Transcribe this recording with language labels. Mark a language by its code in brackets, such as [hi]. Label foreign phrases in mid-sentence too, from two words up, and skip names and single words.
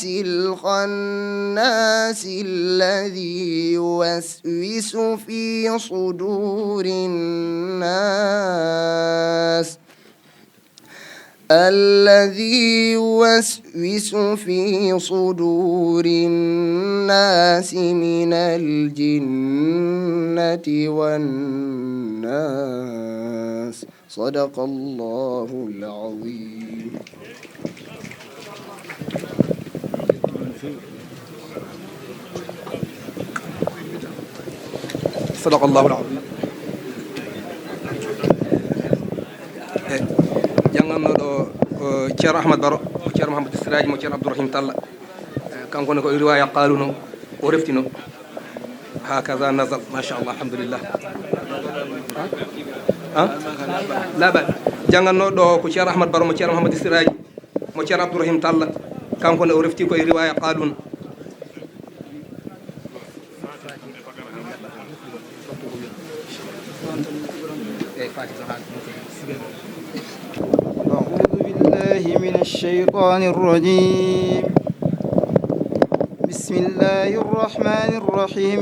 [ar] الخناس الذي يوسوس في صدور الناس الذي يوسوس في صدور الناس من الجنة والناس صدق الله العظيم. صدق الله العظيم. [ff] janganoɗo ceerno ahmad baro mo ceerno mouhamadou siraji mo ceerno abdourahim talla kanko ne ko riwaya qaluno o reftino hakaza nasal [ar] ما شاء الله الحمد لله [ff] laɓa janganoɗo ko ceerno ahmad baro mo ceerno mouhamadou siraji mo ceerno abdourahim talla kanko ne o refti koye riwaya qaluna [ar] بالله من الشيطان الرجيم. بسم الله الرحمن الرحيم.